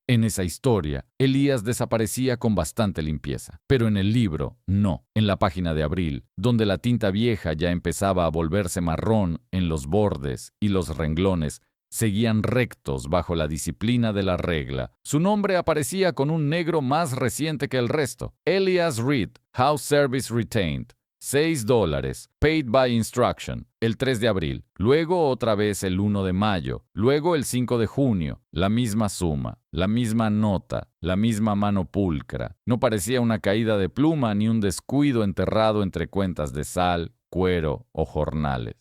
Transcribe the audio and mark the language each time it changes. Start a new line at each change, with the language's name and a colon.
Spanish: En esa historia, Elías desaparecía con bastante limpieza, pero en el libro, no. En la página de abril, donde la tinta vieja ya empezaba a volverse marrón en los bordes y los renglones seguían rectos bajo la disciplina de la regla, su nombre aparecía con un negro más reciente que el resto.
English: Elias Reed, House Service Retained.
Spanish: $6,
English: paid by instruction,
Spanish: el 3 de abril, luego otra vez el 1 de mayo, luego el 5 de junio, la misma suma, la misma nota, la misma mano pulcra. No parecía una caída de pluma ni un descuido enterrado entre cuentas de sal, cuero o jornales.